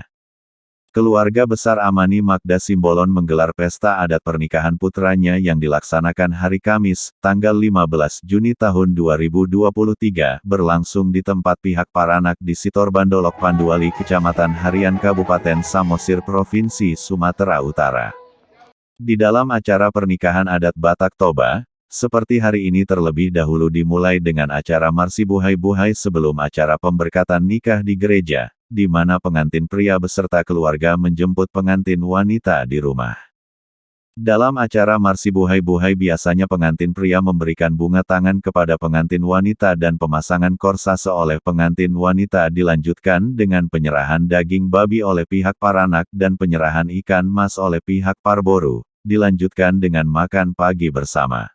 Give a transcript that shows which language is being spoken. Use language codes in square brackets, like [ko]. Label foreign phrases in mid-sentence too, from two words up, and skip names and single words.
[id] Keluarga besar Amani Magda Simbolon menggelar pesta adat pernikahan putranya yang dilaksanakan hari Kamis, tanggal 15 Juni tahun 2023, berlangsung di tempat pihak Paranak di Sitorbandolok Panduali Kecamatan Harian Kabupaten Samosir Provinsi Sumatera Utara. Di dalam acara pernikahan adat Batak Toba, seperti hari ini terlebih dahulu dimulai dengan acara marsi buhai-buhai sebelum acara pemberkatan nikah di gereja, di mana pengantin pria beserta keluarga menjemput pengantin wanita di rumah. Dalam acara marsi buhai-buhai biasanya pengantin pria memberikan bunga tangan kepada pengantin wanita dan pemasangan korsase oleh pengantin wanita dilanjutkan dengan penyerahan daging babi oleh pihak Paranak dan penyerahan ikan mas oleh pihak Parboru, dilanjutkan dengan makan pagi bersama.